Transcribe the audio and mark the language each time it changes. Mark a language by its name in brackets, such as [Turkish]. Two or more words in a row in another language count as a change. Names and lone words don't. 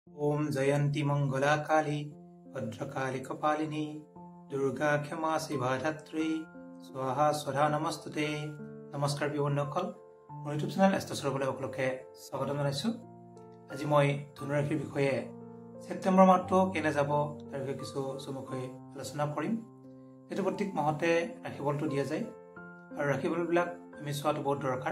[Sanskrit] ओम जयंती मंगला काली भद्रकाली कपालिनी दुर्गा क्षमा शिवा धात्री स्वाहा स्वधा नमस्तुते। [Assamese] নমস্কাৰ প্ৰিয় बন্ধুসকল, মোৰ ইউটিউব চেনেল এষ্ট্ৰছৰবলৈ সকলোকে স্বাগতম জনাইছোঁ। আজি মই ধনুৰাশিৰ বিষয়ে ছেপ্টেম্বৰ মাহটো কেনে যাব তাৰ বিষয়ে কিছু চমুকৈ আলোচনা কৰিম। এইটো প্ৰত্যেক মাহতে ৰাশিফলটো দিয়া যায় আৰু ৰাশিফলবিলাক আমি চোৱাটো বহুত দৰকাৰ।